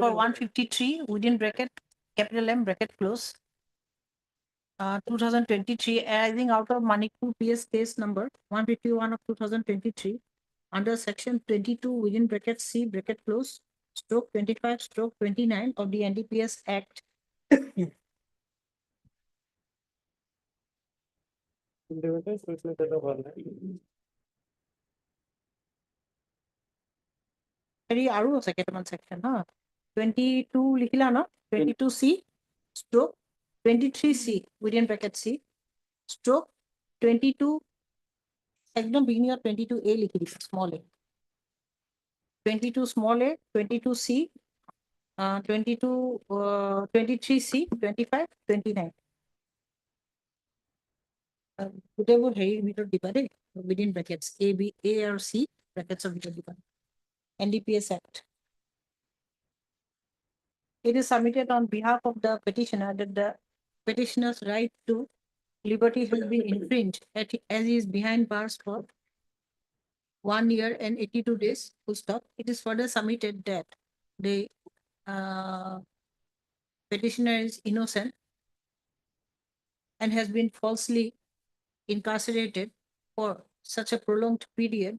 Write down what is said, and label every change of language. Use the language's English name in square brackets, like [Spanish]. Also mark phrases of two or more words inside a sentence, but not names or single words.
[English] number 153 within bracket capital M bracket close 2023 arising out of Manipur PS case number 151 of 2023 under section 22 within bracket C bracket close stroke 25 stroke 29 of the NDPS Act. [Assamese] হেৰি আৰু আছে কেইটামান section হা 22 লিখিলা ন [English] 22C stroke 23C within bracket C stroke 22 [Assamese] একদম [English] beginning of 22A [Assamese] লিখি দিবা [English] small a 22 small a 22C 22 23C 25 29 [Assamese] গোটেইবোৰ হেৰিৰ ভিতৰত দিবা দেই [English] within brackets A [Assamese] আৰু C brackets ভিতৰত দিবা NDPS Act. [English] It is submitted on behalf of the petitioner that the petitioner's right to liberty has been infringed as he is behind bars for 1 year and 82 days, full stop. It is further submitted that the petitioner is innocent and has been falsely incarcerated for such a prolonged period.